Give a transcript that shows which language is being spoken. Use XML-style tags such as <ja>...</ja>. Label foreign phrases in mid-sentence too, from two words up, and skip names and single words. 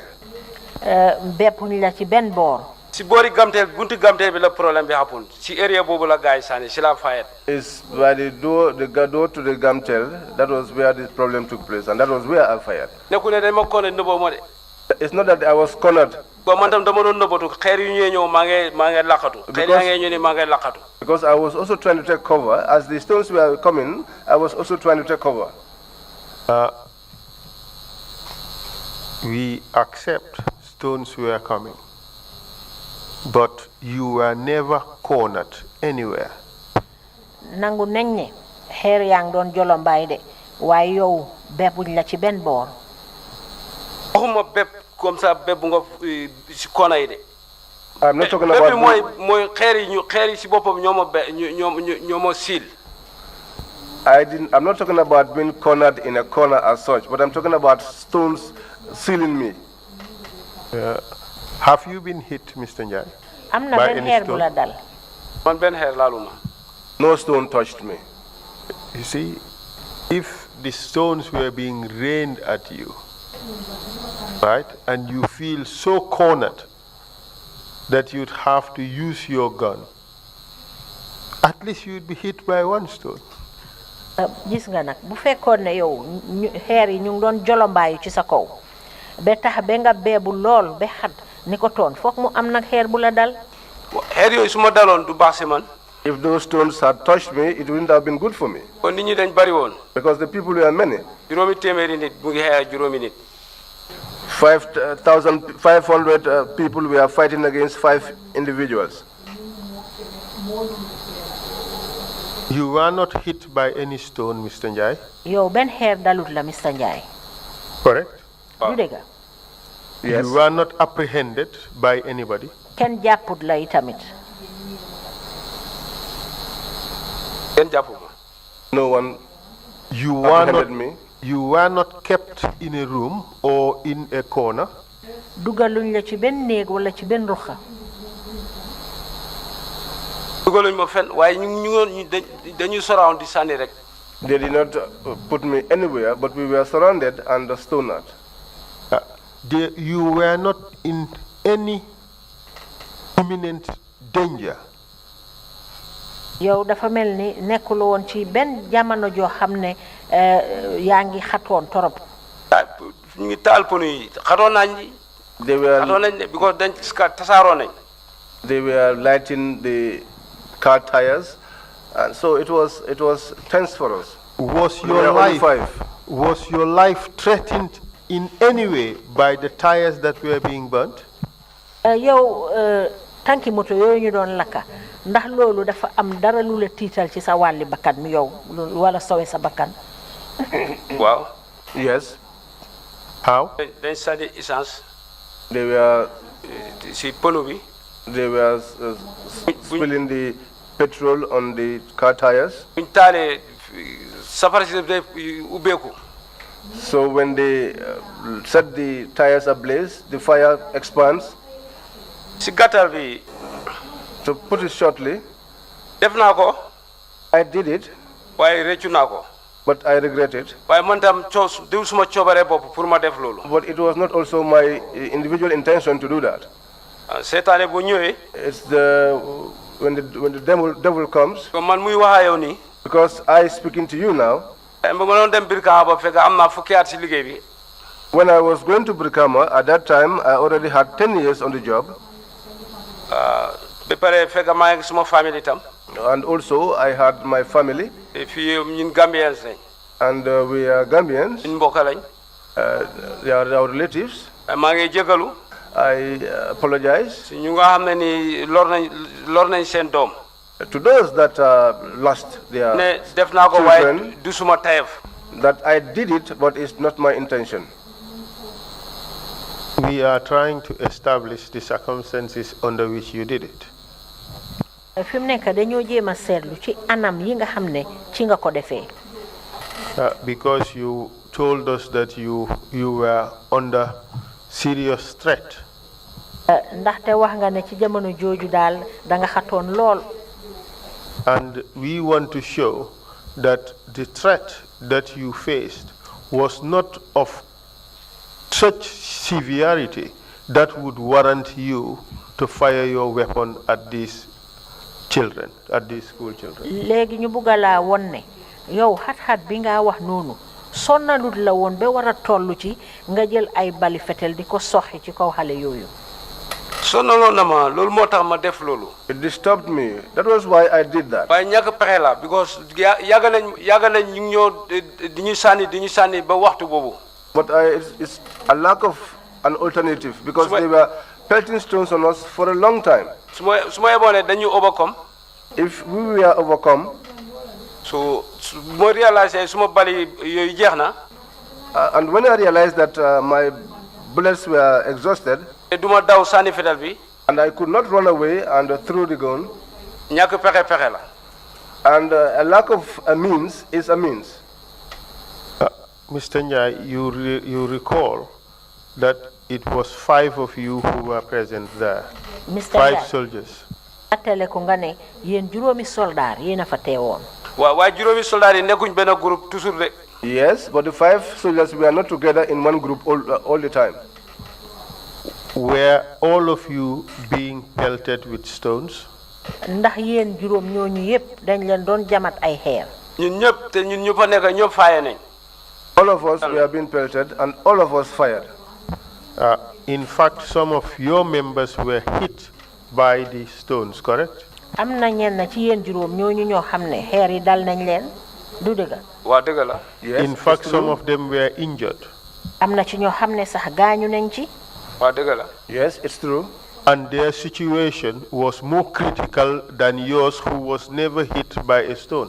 <wo>beppuñ la ci benn boor. si boori gamteel bunti gamteel bi la problème bi happen si area boobu la gars yi sànni si la fayet.</wo> <en>It's by the door to the Gamtel. That was where this problem took place, and that was where I fired.</en> <wo>nekku ne dañ ma koone nëbboo ma de.</wo> <en>It's not that I was cornered.</en> <wo>bon man tam dama doon nëbbatu xeer yu ñëwee ñëw maa ngi laqatu. xeer yaa ngi ñëw ni maa ngi laqatu.</wo> <en>Because I was also trying to take cover. As the stones were coming, I was also trying to take cover. We accept stones were coming, but you were never cornered anywhere.</en> <wo>nangu nañ ne xeer yaa ngi doon jolombaay de waaye yow bebbuñ la ci benn boor. waxuma bépp</wo> <fr>comme ça</fr> <wo>bépp nga si kona yi de.</wo> <en>I'm not talking about.</en> <wo>mooy xeer yi si boppam ñoo ma siil.</wo> <en>I'm not talking about being cornered in a corner as such, but I'm talking about stones sealing me. Have you been hit, Mr. Njai?</en> <wo>am na</wo> <en>by</en> <wo>benn</wo> <en>any</en> <wo>xeer bu</wo> <en>stone?</en> <wo>la dal. man benn xeer laaluma.</wo> <en>No stone touched me. You see, if the stones were being rained at you, right, and you feel so cornered that you'd have to use your gun, at least you'd be hit by one stone.</en> <wo>gis nga nag bu fekkoon ne yow xeer yi ñu ngi doon jolombaayu ci sa kaw ba tax ba nga beebu lool ba xat ni ko toon foog mu am nag xeer bu la dal. xeer yooyu su ma daloon du baax si man.</wo> <en>If those stones had touched me, it wouldn't have been good for me.</en> <wo>kon nit ñi dañ bari woon.</wo> <en>Because the people were many.</en> <wo>juróomi téeméeri nit mu ngi xeex juróomi nit.</wo> <en>5,500 people were fighting against 5 individuals. You were not hit by any stone, Mr. Njai?</en> <wo>yow benn xeer dalut la Mr. Njai.</wo> <en>Correct?</en> <wo>du dëgg.</wo> <en>Yes. You were not apprehended by anybody?</en> <wo>kenn jàpput la itamit. kenn jàppuma.</wo> <en>No one You were apprehended not, me. you were not kept in a room or in a corner?</en> <wo>dugaluñ la ci benn néeg wala ci benn ruxa. dugaluñ ma fenn waaye ñu dañuy surround di sànni rek.</wo> <en>They did not put me anywhere, but we were surrounded and stoned. You were not in any imminent danger?</en> <wo>yow dafa mel ni nekkul woon ci benn jamono joo xam ne yaa ngi xatoon torop. ñu ngi taal pono yi xatoon nañ</wo> <en>They were</en> <wo>because dañ tasaaroo nañ.</wo> <en>They were lighting the car tires, and so it was tense for us. Was We were your only life 5. was your life threatened in any way by the tires that were being burnt?</en> <wo>yow tanki moto yooyu ñu doon lakka ndax loolu dafa am dara lu la tiital ci sa wàlli bakkan mi yow wala sowe sa bakkan. waaw.</wo> <en>Yes, How?</en> <wo>dañ sànni essence</wo> <en>they were</en> <wo>si pono bi.</wo> <en>spilling the petrol on the car tires.</en> <wo>buñ taalee safara si def ubbeeku.</wo> <en>So when they set the tires ablaze, the fire expands.</en> <wo>si gàttal bi</wo> <en>To put it shortly,</en> <wo>def naa ko</wo> <en>I did it,</en> <wo>waaye réccu naa ko.</wo> <en>but I regret it.</en> <wo>waaye man tam diw suma coobaree bopp pour ma def loolu.</wo> <en>But it was not also my individual intention to do that.</en> <wo>seetaane bu ñëwee.</wo> <en>It's when the devil comes,</en> <wo>comme man muy wax yow nii.</wo> <en>because I speaking to you now.</en> <wo>ba ma doon dem Brikama ba fekk am naa fukki at si liggéey bi.</wo> <en>When I was going to Brikama, at that time I already had 10 years on the job.</en> <wo>ba pare fekk maa ngi suma famille itam.</wo> <en>And also I had my family,</en> <wo>fii ñun Gambians lañ.</wo> <en>and we are Gambians.</en> <wo>ñun mbokk lañ.</wo> <en>They are our relatives.</en> <wo>maa ngi jégalu.</wo> <en>I apologize</en> <wo>si ñu nga xam ne ni lor nañ seen doom.</wo> <en>to those that lost their</en> <wo>ne def naa ko waaye</wo> <en>children,</en> <wo>du suma tayef.</wo> <en>that I did it, but it's not my intention. We are trying to establish the circumstances under which you did it.</en> <wo>fi mu nekk dañoo jéem a seetlu ci anam yi nga xam ne ci nga ko defee.</wo> <en>Because you told us that you were under serious threat.</en> <wo>ndaxte wax nga ne ci jamono jooju daal da nga xatoon lool.</wo> <en>And we want to show that the threat that you faced was not of such severity that would warrant you to fire your weapon at these children, at these school children.</en> <wo>léegi ñu bugg laa won ne yow xat-xat bi nga wax noonu sonnalut la woon ba war a toll ci nga jël ay bali fetel di ko soxi ci kaw xale yooyu. sonaloon na ma loolu moo tax ma def loolu.</wo> <en>It disturbed me. That was why I did that.</en> <wo>waaye ñàkk pexe la because yàgg nañ ñu ngi ñoo di ñu sànni ba waxtu boobu.</wo> <en>But it's a lack an alternative because they were pelting stones on us for a long time.</en> <wo>dañu overcome.</wo> <en>If we were overcome,</en> <wo>so mo realize suma bali yoy jeexna</wo> <en>and when I realized that my bullets were exhausted,</en> <wo>duma daw sani fetal bi,</wo> <en>and I could not run away and throw the gun,</en> <wo>ñak pexe la.</wo> <en>And a lack of a means is a means. Mr. Njai, you recall that it was 5 of you who were present there. Mr. 5 Njai. soldiers.</en> <wo>Atele ko nga ne yéen juróomi soldaar yéen a fa teewoon. Wa juróomi soldat yi nekkuñ benn</wo> <fr>groupe toujours</fr> <wo>rek.</wo> <en>Yes, but the 5 soldiers were not together in one group all the time. Were all of you being pelted with stones?</en> <wo>Ndax yéen juróom ñooñu yépp dañ leen doon jamat ay xeer. Ñun ñëpp te ñun ñu fa nekk ñëpp faaye nañ.</wo> <en>All of us were being pelted and all of us fired. In fact, some of your members were hit by the stones, correct?</en> <wo>Am na ñenn ci yéen juróom ñooñu ñoo xam ne xeer yi dal nañ leen du dëgg. Waa dëgg la.</wo> <en>Yes, In fact, some of them were injured. Am na ci ñoo xam ne sax gaañu nañ ci. Waa dëgg la. Yes, it's true. And their situation was more critical than yours, who was never hit by a stone.</en>